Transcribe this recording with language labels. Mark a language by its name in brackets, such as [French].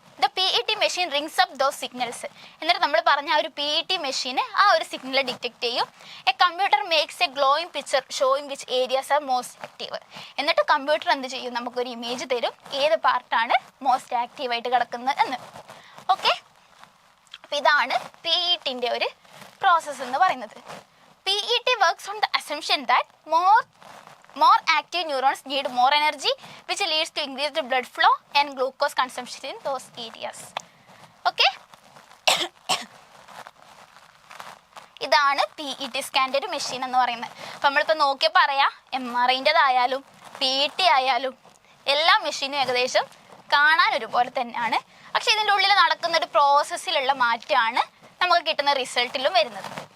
[English] The PET machine rings up those signals. [Malayalam] എന്നിട്ട് നമ്മൾ പറഞ്ഞ ആ ഒരു PET മെഷീന് ആ ഒരു സിഗ്നൽ ഡിറ്റക്ട് ചെയ്യും. [English] A computer makes a glowing picture showing which areas are most active. [Malayalam] എന്നിട്ട് കമ്പ്യൂട്ടർ എന്ത് ചെയ്യും? നമുക്കൊരു ഇമേജ് തരും ഏത് പാർട്ടാണ് മോസ്റ്റ് ആക്റ്റീവായിട്ട് കിടക്കുന്നത് എന്ന്. ഓക്കെ, അപ്പോൾ ഇതാണ് PETൻ്റെ ഒരു പ്രോസസ്സ് എന്ന് പറയുന്നത്. [English] PET works on the assumption that more active neurons need more energy, which leads to increased blood flow and glucose consumption in those areas. [Malayalam] Okay, ഇതാണ് PET സ്കാൻ്റെ ഒരു മെഷീൻ എന്ന് പറയുന്നത്. അപ്പോൾ നമ്മളിപ്പോൾ നോക്കിയാൽ പറയാം MRIൻ്റെതായാലും PET ആയാലും എല്ലാ മെഷീനും ഏകദേശം കാണാൻ ഒരുപോലെ തന്നെയാണ്. പക്ഷേ ഇതിൻ്റെ ഉള്ളിൽ നടക്കുന്ന ഒരു പ്രോസസ്സിലുള്ള മാറ്റമാണ് നമുക്ക് കിട്ടുന്ന റിസൾട്ടിലും വരുന്നത്.